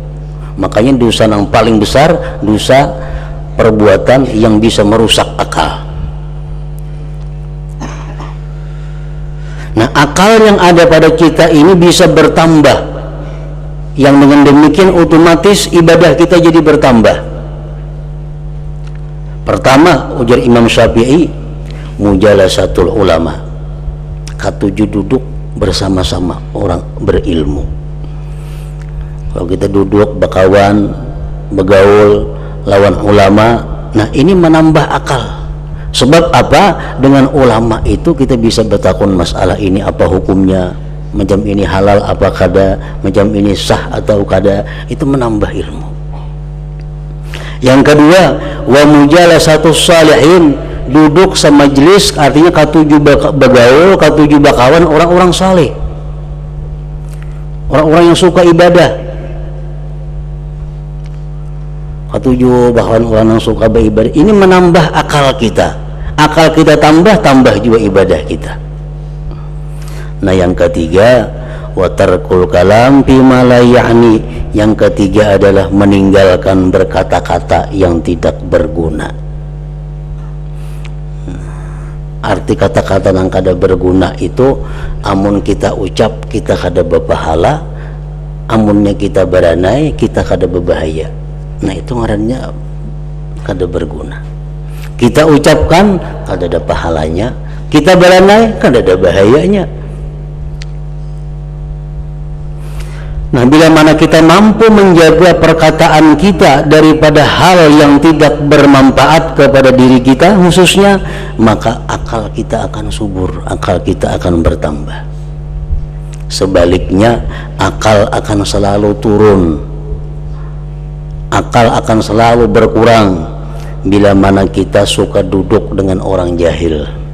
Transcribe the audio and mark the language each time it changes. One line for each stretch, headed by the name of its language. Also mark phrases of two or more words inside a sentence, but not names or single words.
Indonesian: Makanya dosa yang paling besar, dosa perbuatan yang bisa merusak akal. Nah, akal yang ada pada kita ini bisa bertambah, yang dengan demikian otomatis ibadah kita jadi bertambah. Pertama, ujar Imam Syafi'i,
Arabic: مجالسة العلماء,
Indonesian: ketujuh duduk bersama-sama orang berilmu. Kalau kita duduk bakawan, begaul lawan ulama, nah ini menambah akal. Sebab apa? Dengan ulama itu kita bisa bertakun masalah ini apa hukumnya, macam ini halal apa kada, macam ini sah atau kada, itu menambah ilmu. Yang kedua,
Arabic: ومجالسة الصالحين,
Indonesian: duduk semajlis, artinya ketujuh begaul, ketujuh bakawan orang-orang saleh, orang-orang yang suka ibadah. Ketujuh bahkan orang yang suka beribadah, ini menambah akal kita. Akal kita tambah juga ibadah kita. Nah, yang ketiga,
Arabic: وترك الكلام بما لا يعني.
Indonesian: Yang ketiga adalah meninggalkan berkata-kata yang tidak berguna.
Banjar: Arti kata-kata yang kada berguna itu, amun kita ucap kita kada berpahala, amunnya kita beranai kita kada berbahaya. Nah, itu ngarannya kada berguna. Kita ucapkan kada ada pahalanya, kita beranai kada ada bahayanya.
Indonesian: Nah, bila mana kita mampu menjaga perkataan kita daripada hal yang tidak bermanfaat kepada diri kita khususnya, maka akal kita akan subur, akal kita akan bertambah. Sebaliknya, akal akan selalu turun, akal akan selalu berkurang bila mana kita suka duduk dengan orang jahil.